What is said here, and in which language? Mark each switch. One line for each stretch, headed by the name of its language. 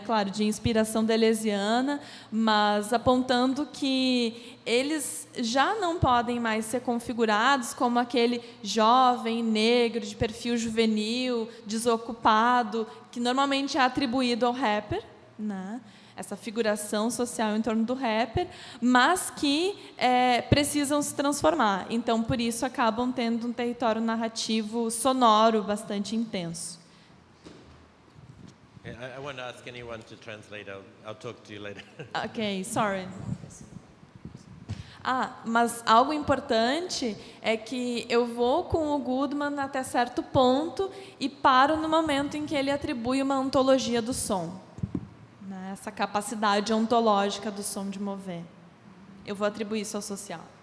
Portuguese: Claro, de inspiração deleuziana, mas apontando que eles já não podem mais ser configurados como aquele jovem negro de perfil juvenil, desocupado, que normalmente é atribuído ao rapper, né? Essa figuração social em torno do rapper, mas que precisam se transformar. Então, por isso, acabam tendo um território narrativo sonoro bastante intenso.
English: I won't ask anyone to translate. I'll talk to you later. Ok, sorry.
Portuguese: Mas algo importante é que eu vou com o Goodman até certo ponto e paro no momento em que ele atribui uma ontologia do som. Essa capacidade ontológica do som de mover. Eu vou atribuir isso ao social.